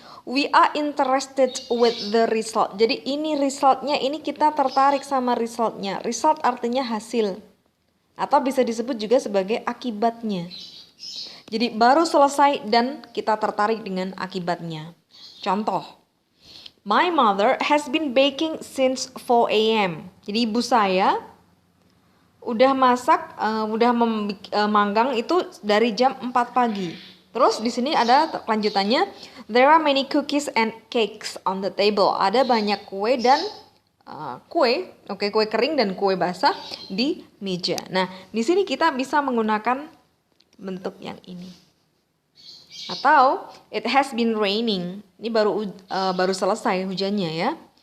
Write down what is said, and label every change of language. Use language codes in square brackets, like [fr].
[en] We are interested with the result. [id] Jadi ini resultnya, ini kita tertarik sama resultnya. Result artinya hasil. Atau bisa disebut juga sebagai akibatnya. Jadi baru selesai dan kita tertarik dengan akibatnya. Contoh, [en] my mother has been baking since 4 a.m. [id] Jadi ibu saya udah masak, manggang itu dari jam 4 pagi. Terus di sini ada lanjutannya, [en] there are many cookies and cakes on the table. [id] Ada banyak kue dan kue kering dan kue basah di meja. Nah, di sini kita bisa menggunakan bentuk yang ini. Atau [en] it has been raining. [id] Ini baru selesai hujannya ya.